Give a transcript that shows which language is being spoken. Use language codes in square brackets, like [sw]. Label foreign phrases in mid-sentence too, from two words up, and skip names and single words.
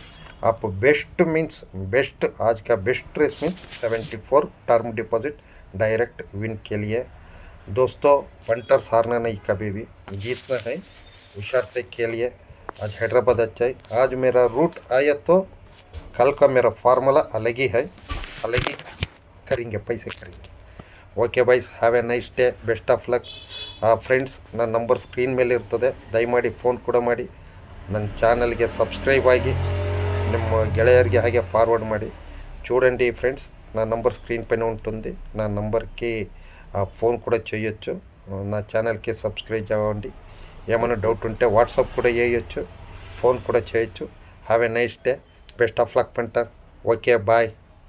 [hi] आप [en] best means best, [hi] आज का [en] best race means 74 term deposit direct win [hi] के लिए। दोस्तों पंटर्स हारना नहीं, कभी भी जीतना है, हुशार से खेलिए। आज हैदराबाद अच्छा है, आज मेरा रूट आया तो कल का मेरा फार्मूला अलग ही है, अलग ही करेंगे, पैसे करेंगे। [en] OK byes, have a nice day, best of luck. [kn] ಫ್ರೆಂಡ್ಸ್, ನನ್ನ ನಂಬರ್ ಸ್ಕ್ರೀನ್ ಮೇಲೆ ಇರ್ತದೆ, ದಯಮಾಡಿ ಫೋನ್ ಕೂಡ ಮಾಡಿ. ನನ್ನ ಚಾನಲ್ಗೆ ಸಬ್ಸ್ಕ್ರೈಬ್ ಆಗಿ ನಿಮ್ಮ ಗೆಳೆಯರಿಗೆ ಹಾಗೆ ఫార్వర్డ్ ಮಾಡಿ. [te] చూడండి ఫ్రెండ్స్, నా నంబర్ స్క్రీన్ పైన ఉంటుంది, నా నంబర్కి ఫోన్ కూడా చేయొచ్చు. నా ఛానల్కి సబ్స్క్రైబ్ అవ్వండి. ఏమైనా డౌట్ ఉంటే వాట్సాప్ కూడా చేయొచ్చు, ఫోన్ కూడా చేయొచ్చు. [en] have a nice day, best of luck punter. OK bye.